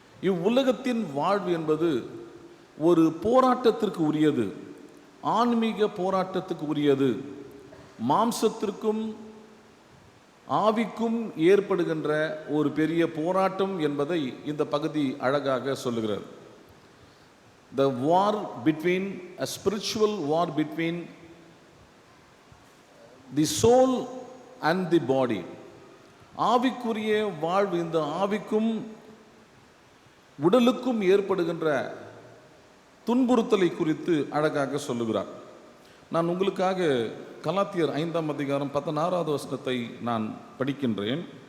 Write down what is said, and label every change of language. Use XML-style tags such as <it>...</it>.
<ta>இவ்வுலகத்தின் வாழ்வு என்பது ஒரு போராட்டத்திற்கு உரியது, ஆன்மீக போராட்டத்துக்கு உரியது, மாம்சத்திற்கும் ஆவிக்கும் ஏற்படுகின்ற ஒரு பெரிய போராட்டம் என்பதை இந்த பகுதி அழகாக சொல்லுகிறது.</ta> <en>The war between, a spiritual war between the soul and the body.</en> <ta>ஆவிக்குரிய வாழ்வு, இந்த ஆவிக்கும் உடலுக்கும் ஏற்படுகின்ற துன்புறுத்தலை குறித்து அழகாக சொல்லுகிறார். நான் உங்களுக்காக கலாத்தியர் 5ஆம் அதிகாரம் 16வது வசனத்தை நான் படிக்கின்றேன்.</ta>